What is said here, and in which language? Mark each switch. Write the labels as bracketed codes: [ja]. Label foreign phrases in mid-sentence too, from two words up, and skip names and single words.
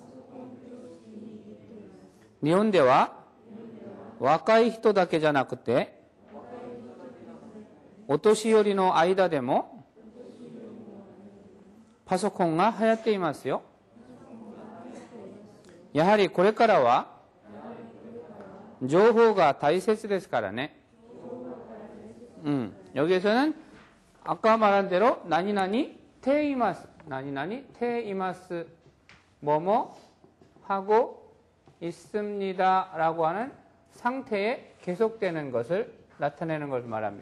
[ja] 日本では若い人だけじゃなくてお年寄りの間でもパソコンが流行っていますよ。やはりこれからは情報が大切ですからね。 [ko] 여기에서는 아까 말한 대로 [ja] なになにています、なになにています [ko] 뭐뭐 하고 있습니다라고 하는 상태에 계속되는 것을 나타내는 것을 말합니다.